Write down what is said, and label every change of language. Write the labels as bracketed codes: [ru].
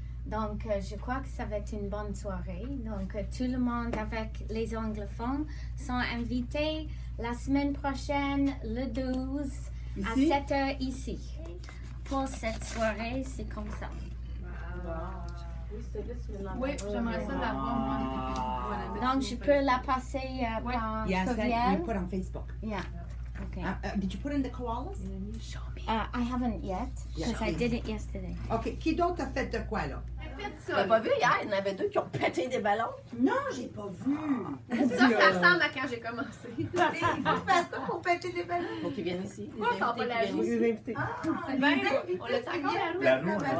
[fr] Donc, je crois que ça va être une bonne soirée. Donc, tout le monde avec les anglophones sont invités la semaine prochaine, le 12, à 7h ici. Pour cette soirée, c'est comme ça. Oui, j'aimerais ça l'avoir, moi. Donc, je peux la passer par courriel. [en] Put on Facebook. Yeah. Okay. Did you put in the koalas? I haven't yet, because I did it yesterday. OK. [fr] Qui d'autre a fait de quoi, là? T'as pas vu hier, il y en avait 2 qui ont pété des ballons? Non, j'ai pas vu. Ça ressemble à quand j'ai commencé. Il faut faire ça pour péter des ballons. Faut qu'ils viennent ici. Moi, ça va pas la roue. Les invités. C'est bien, on l'a encore La roue,